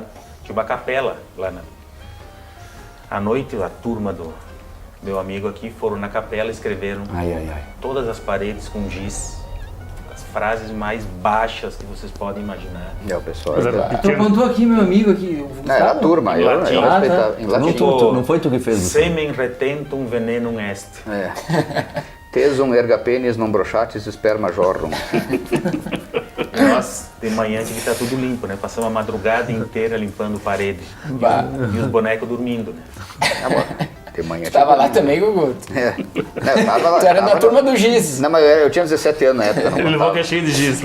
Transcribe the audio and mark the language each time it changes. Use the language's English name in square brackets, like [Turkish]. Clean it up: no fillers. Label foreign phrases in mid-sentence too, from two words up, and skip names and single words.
[Portuguese] Tinha uma capela lá à noite, a turma do meu amigo aqui foram na capela e escreveram Ai, ai, ai. todas as paredes com giz, as frases mais baixas que vocês podem imaginar. É, o pessoal... Mas era Tu pequeno. apontou aqui, meu amigo, aqui. O Não, era a Gustavo? turma. Em Eu latim. respeitava. tá. Em Não, latim. não foi tu que fez isso. [Latin] Semen retentum venenum est. [Portuguese] É. [Latin] Tesum erga penis non brochatis sperma jorrum. [Portuguese] Nós, de manhã, tinha que estar tudo limpo, né? Passamos a madrugada inteira limpando parede. E os bonecos dormindo, né? Tá bom. De manhã. Tava lá também, Gugu. É. Não, eu tava lá. Tu era tava na turma do giz. Não, mas eu tinha 17 anos na época. Não Ele levou contava. que é cheio de giz.